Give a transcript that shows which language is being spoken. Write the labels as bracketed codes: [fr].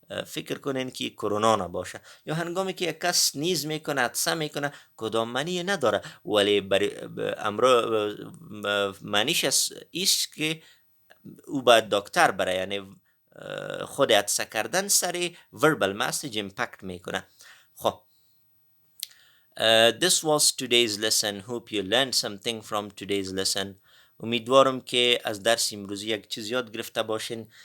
[fa] فکر کنین که کرونا نباشه، یا هنگامی که یک کس نیز میکنه عطسه میکنه کدام معنی نداره، ولی امرو معنیش است که او باید دکتر بره، یعنی خود عطسه کردن سری [en] verbal message impact [fa] میکنه. [en] خب this was today's lesson. Hope you learned something from today's lesson. [fa] امیدوارم که از درس امروزی یک چیز یاد گرفته باشین.